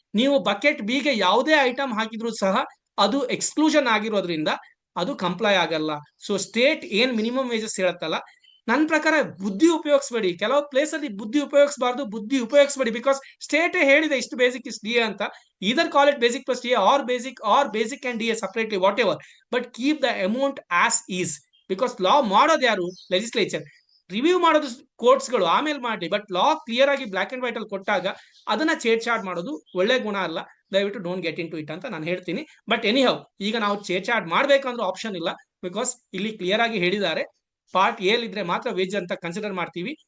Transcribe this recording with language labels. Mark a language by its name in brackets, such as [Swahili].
[Kannada] ನೀವು ಬಕೆಟ್ ಬಿಗೆ ಯಾವುದೇ ಐಟಮ್ ಹಾಕಿದ್ರು ಸಹ ಅದು ಎಕ್ಸ್ಕ್ಲೂಷನ್ ಆಗಿರೋದ್ರಿಂದ ಅದು ಕಂಪ್ಲೈ ಆಗಲ್ಲ. ಸೊ ಸ್ಟೇಟ್ ಏನ್ ಮಿನಿಮಮ್ ವೇಜಸ್ ಹೇಳತ್ತಲ್ಲ, ನನ್ನ ಪ್ರಕಾರ ಬುದ್ಧಿ ಉಪಯೋಗಿಸಬೇಡಿ. ಕೆಲವು ಪ್ಲೇಸ್ ಅಲ್ಲಿ ಬುದ್ಧಿ ಉಪಯೋಗಿಸಬೇಡಿ, ಬಿಕಾಸ್ ಸ್ಟೇಟ್ ಹೇಳಿದೆ ಇಷ್ಟು ಬೇಸಿಕ್ ಇಷ್ಟು DA ಅಂತ. [English] either call it basic plus DA or basic and DA separately, whatever, but keep the amount as is, because law [Kannada] ಮಾಡೋದು ಯಾರು? ಲೆಜಿಸ್ಲೇಚರ್. ರಿವ್ಯೂ ಮಾಡೋದು ಕೋರ್ಟ್ಸ್ಗಳು, ಆಮೇಲೆ ಮಾಡಿ. ಬಟ್ ಲಾ ಕ್ಲಿಯರ್ ಆಗಿ ಬ್ಲಾಕ್ ಅಂಡ್ ವೈಟ್ ಅಲ್ಲಿ ಕೊಟ್ಟಾಗ ಅದನ್ನ ಛೇಡ್ಛಾಡ್ ಮಾಡೋದು ಒಳ್ಳೆ ಗುಣ ಅಲ್ಲ. ದಯವಿಟ್ಟು [English] don't get into it [Kannada] ಅಂತ ನಾನು ಹೇಳ್ತೀನಿ. ಬಟ್ ಎನಿಹೌ, ಈಗ ನಾವು ಛೇಡ್ಛಾಡ್ ಮಾಡ್ಬೇಕಂದ್ರೆ ಆಪ್ಷನ್ ಇಲ್ಲ, ಬಿಕಾಸ್ ಇಲ್ಲಿ ಕ್ಲಿಯರ್ ಆಗಿ ಹೇಳಿದ್ದಾರೆ ಪಾರ್ಟ್ ಎ ಇದ್ರೆ ಮಾತ್ರ ವೇಜ್ ಅಂತ ಕನ್ಸಿಡರ್ ಮಾಡ್ತೀವಿ.